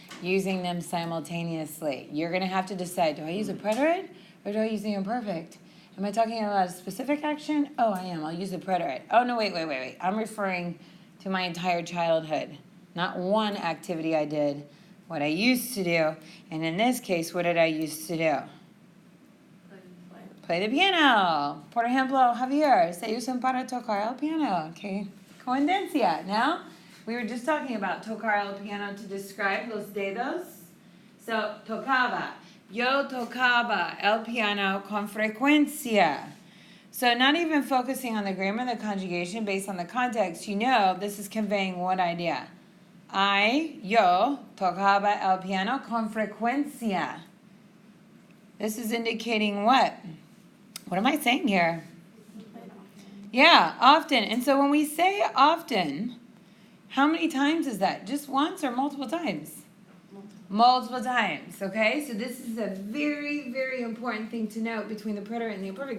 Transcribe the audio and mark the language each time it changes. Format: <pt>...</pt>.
<en>Using them simultaneously. You're going to have to decide, do I use a preterite or do I use the imperfect? Am I talking about a specific action? Oh, I am. I'll use the preterite. Oh, no, wait. I'm referring to my entire childhood. Not one activity I did, what I used to do. And in this case, what did I used to do? Play the piano.</en> <es>Por ejemplo, Javier, se usan para tocar el piano. Okay. Coincidencia.</es> <en>Now, we were just talking about</en> <es>tocar el piano</es> <en>to describe</en> <es>los dedos. So, tocaba. Yo tocaba el piano con frecuencia.</es> <en>So not even focusing on the grammar, the conjugation, based on the context, this is conveying what idea?</en> <es>Yo tocaba el piano con frecuencia.</es> <en>This is indicating what? What am I saying here? Yeah, often. And so when we say often, how many times is that? Just once or multiple times? Multiple times, okay? So this is a very, very important thing to note between the preterite and the imperfect.</en>